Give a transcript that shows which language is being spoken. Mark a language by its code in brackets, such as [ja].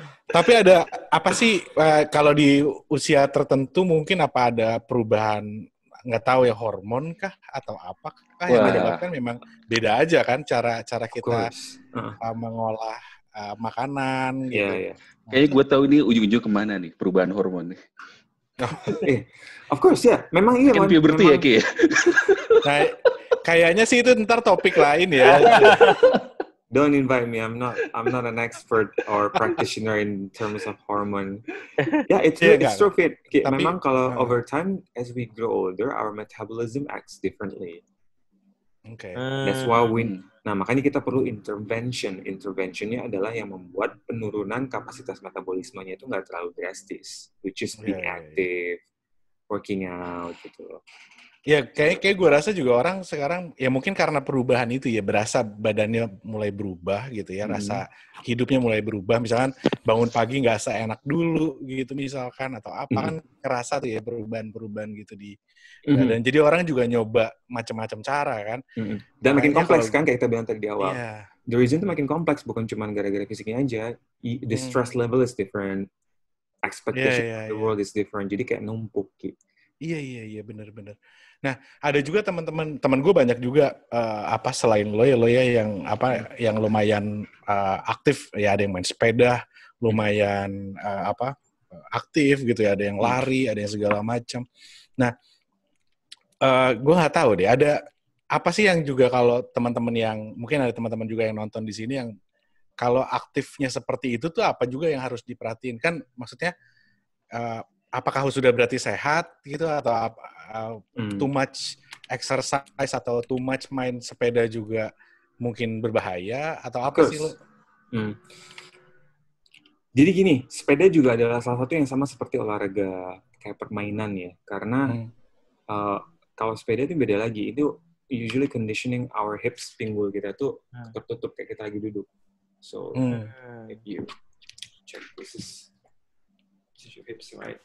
[id] Tapi ada apa sih kalau di usia tertentu mungkin apa ada perubahan, nggak tahu ya, hormon kah atau apa kah yang menyebabkan memang beda aja kan cara kita mengolah makanan gitu. Kayaknya gue tahu ini ujung-ujung kemana nih perubahan hormon nih. [en] Of course [id] ya, memang iya. Kan puberty ya Ki. Nah, kayaknya sih itu ntar topik lain ya. [en] Don't invite me. I'm not an expert or practitioner in terms of hormone. It's true. [id] Memang kalau [en] over time as we grow older, our metabolism acts differently. Okay. That's why [id] makanya kita perlu [en] intervention. [id] Interventionnya adalah yang membuat penurunan kapasitas metabolismenya itu nggak terlalu drastis, [en] which is being active, working out [id] gitu. Ya kayak gue rasa juga orang sekarang ya mungkin karena perubahan itu ya, berasa badannya mulai berubah gitu ya, rasa hidupnya mulai berubah. Misalkan bangun pagi nggak seenak dulu gitu misalkan, atau apa kan ngerasa tuh ya perubahan gitu di badan. Jadi orang juga nyoba macam-macam cara kan. Dan makin kompleks kan kayak kita bilang tadi di awal. [en] The reason [id] itu makin kompleks bukan cuma gara-gara fisiknya aja. [en] The stress level is different. Expectation of the world is different. [id] Jadi kayak numpuk gitu. Iya benar. Nah, ada juga teman gue banyak juga selain lo ya yang lumayan aktif ya, ada yang main sepeda lumayan aktif gitu ya, ada yang lari, ada yang segala macam. Nah, gue nggak tahu deh, ada apa sih yang juga kalau teman-teman yang mungkin ada teman-teman juga yang nonton di sini yang kalau aktifnya seperti itu tuh apa juga yang harus diperhatiin kan, maksudnya apakah sudah berarti sehat gitu, atau [en] too much exercise [id] atau too much main sepeda juga mungkin berbahaya, atau apa sih lo? Jadi gini, sepeda juga adalah salah satu yang sama seperti olahraga kayak permainan ya, karena kalau sepeda itu beda lagi, itu [en] usually conditioning our hips, [id] pinggul kita tuh tertutup kayak kita lagi duduk. [en] So if you check, this is your hips, right?